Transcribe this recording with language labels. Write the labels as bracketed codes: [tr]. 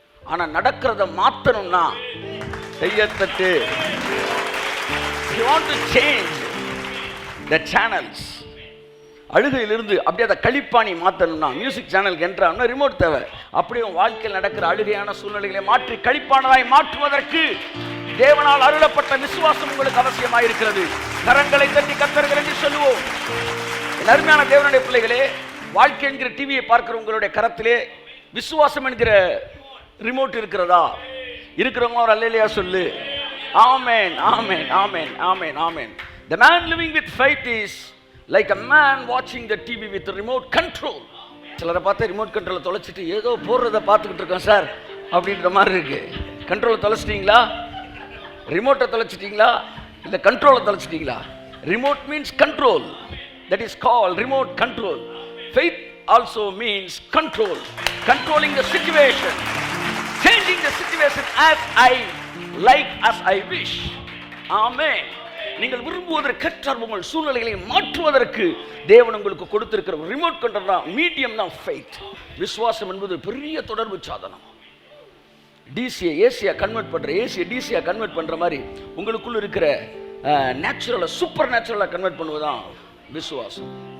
[ta] ஆனால் நடக்கிறத மாற்றணும்னா Kaiyathattu. [en] You want to change the channels. [ta] அழுகையிலிருந்து அப்படியே அதை கழிப்பாணி மாற்றணும்னா மியூசிக் சேனலுக்கு என்றால் ரிமோட் தேவை. அப்படியே வாழ்க்கையில் நடக்கிற அழுகையான சூழ்நிலைகளை மாற்றி கழிப்பானதாய் மாற்றுவதற்கு தேவனால் அருளப்பட்ட விசுவாசம் உங்களுக்கு அவசியமாயிருக்கிறது. கரங்களை தட்டி கர்த்தர்கள் என்று சொல்லுவோம். அருமையான தேவனுடைய பிள்ளைகளே, வாழ்க்கை என்கிற டிவியை பார்க்கிற உங்களுடைய கரத்திலே விசுவாசம் என்கிற ரிமோட் இருக்கிறதா? இருக்கிறவங்க ஒரு அல்லேலூயா சொல்லு. ஆமென், ஆமென், ஆமென், ஆமென், ஆமென். [en] The man living with faith is like a man watching the TV with the remote control. [ta] சிலரை பார்த்து ரிமோட் கண்ட்ரோலை தொலைச்சிட்டு ஏதோ போடுறத பார்த்துக்கிட்டு இருக்கோம் சார் அப்படின்ற மாதிரி இருக்கு. கண்ட்ரோலை தொலைச்சிட்டீங்களா? ரிமோட்டை தொலைச்சிட்டீங்களா? இல்லை கண்ட்ரோலை தொலைச்சிட்டீங்களா? [en] Remote means control. That is called remote control. Faith also means control. Controlling the situation. Changing the situation as I like, as I wish. Amen. [ta] நீங்கள் விரும்புவதற்கேற்ற உங்கள் சூழ்நிலைகளை மாற்றுவதற்கு தேவன் உங்களுக்கு கொடுத்திருக்கிற ரிமோட் கண்ட்ரோல் தான், மீடியம் தான் ஃபெய்த். விசுவாசம் என்பது பெரிய தொடர்பு சாதனம். டிசியை ஏசியா கன்வெர்ட் பண்ற, ஏசியை டிசியா கன்வெர்ட் பண்ற மாதிரி உங்களுக்குள்ள இருக்கிற நேச்சுரலை சூப்பர் நேச்சுரலா கன்வெர்ட் பண்ணுவதுதான் விசுவாசம்.